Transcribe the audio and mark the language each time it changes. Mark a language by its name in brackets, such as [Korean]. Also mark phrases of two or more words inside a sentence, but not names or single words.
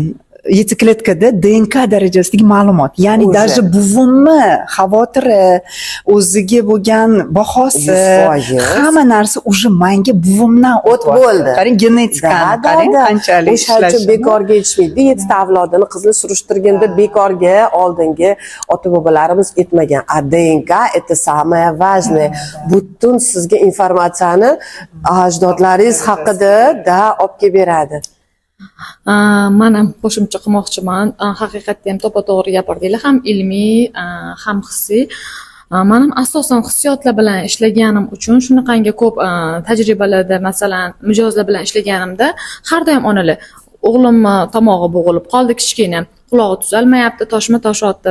[Uzbek] Yetsikletkada DNK darajasidagi ma'lumot, ya'ni даже buvimni xavotiri, o'ziga bo'lgan bahosi, hamma narsa уже menga buvimdan o'tib bo'ldi. Qarang, genetikani qarang qanchalik ishlashi bekorga yetishmaydi. 7 ta avlodini qizni surishtirganda bekorga oldingi ota-bobolarimiz aytmagan. [Russian] DNK это самое важное. [Uzbek] Butun sizga informatsiyani ajdodlaringiz haqida olib kelib beradi. Mana qo'shimcha qilmoqchiman. Haqiqatda ham to'g'ri gapirdinglar, ham ilmiy, ham hissiy. Men ham asosan hissiyotlar bilan ishlaganim uchun shunaqangi ko'p tajribalarda, masalan, mijozlar bilan ishlaganimda har doim onalar, o'g'limni tomog'i bo'g'ilib qoldi, kichkina, qulog'i tuzalmayapti, toshma toshyapti.